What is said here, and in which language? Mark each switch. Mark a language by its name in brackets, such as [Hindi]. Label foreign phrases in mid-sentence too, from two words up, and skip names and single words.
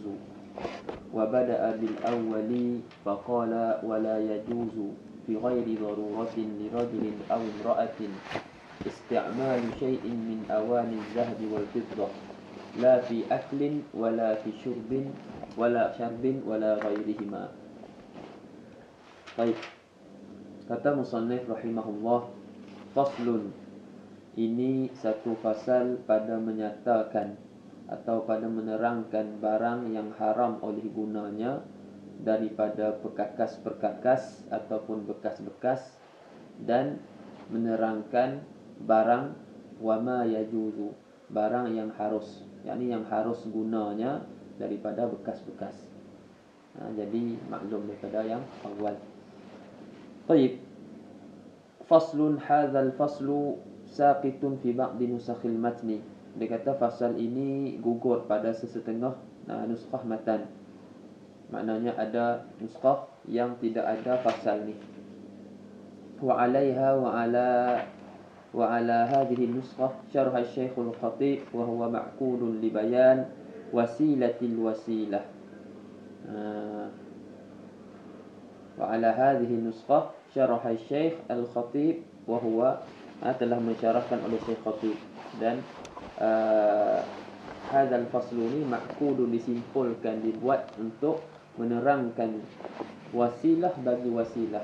[Arabic] وبدأ بالأول فقال ولا يجوز في غير ضرورة لرجل أو امرأة استعمال شيء من أواني الذهب والفضة لا في أكل ولا في شرب ولا غيرهما. [Malay] Baik, kata musannif rahimahullah, faslun, ini satu fasal pada menyatakan atau pada menerangkan barang yang haram oleh gunanya daripada perkakas-perkakas ataupun bekas-bekas, dan menerangkan barang [Arabic] وما يجوز, [Malay] barang yang harus, yakni yang harus gunanya daripada bekas-bekas. Jadi maklum daripada yang awal. Baik. [Arabic] فصل هذا الفصل ساقط في بعض نسخ المتن. [Malay] Dia kata fasal ini gugur pada sesetengah nuskah matan. Maknanya ada nuskah yang tidak ada fasal ni. [Arabic] وعليها وعلى هذه النسخة شرح الشيخ الخطيب وهو معقول لبيان وسيلة الوسيلة. وعلى هذه النسخة شرح الشيخ الخطيب وهو, [Malay] telah mensyarahkan oleh Syekh Khatib, dan [Arabic] هذا الفصل [Malay] ni ma'qulun, disimpulkan, dibuat untuk menerangkan wasilah bagi wasilah.